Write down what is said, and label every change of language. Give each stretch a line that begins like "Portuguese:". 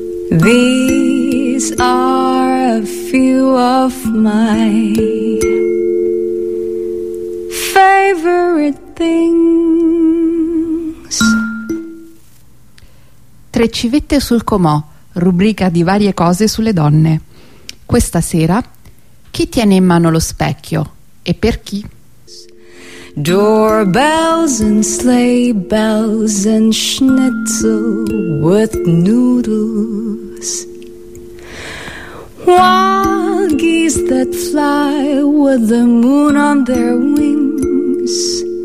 English: These are a few of my favorite things.
Italian: Tre civette sul comò, rubrica di varie cose sulle donne. Questa sera, chi tiene in mano lo specchio e per chi?
English: Doorbells and sleigh bells and schnitzel with noodles. Wild geese that fly with the moon on their wings.